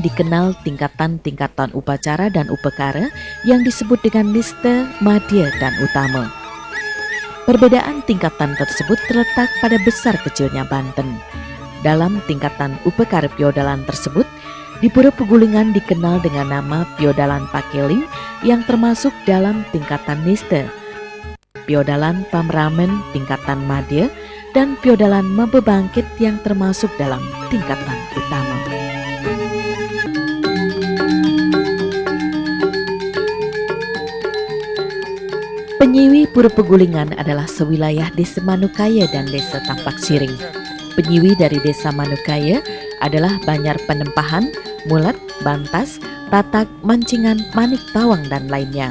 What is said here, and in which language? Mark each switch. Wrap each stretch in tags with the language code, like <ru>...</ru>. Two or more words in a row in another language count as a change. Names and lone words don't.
<id>dikenal tingkatan-tingkatan upacara dan upekara yang disebut dengan liste, madya, dan utama. Perbedaan tingkatan tersebut terletak pada besar kecilnya banten. Dalam tingkatan upekara piodalan tersebut, di Pura Pegulingan dikenal dengan nama piodalan pakeling yang termasuk dalam tingkatan liste, piodalan pamramen tingkatan madya, dan piodalan mabebangkit yang termasuk dalam tingkatan utama. Penyiwi Pura Pegulingan adalah sewilayah Desa Manukaya dan Desa Tampak Siring. Penyiwi dari Desa Manukaya adalah Banyar Penempahan, Mulat, Bantas, Tatak, Mancingan, Manik Tawang, dan lainnya.</id>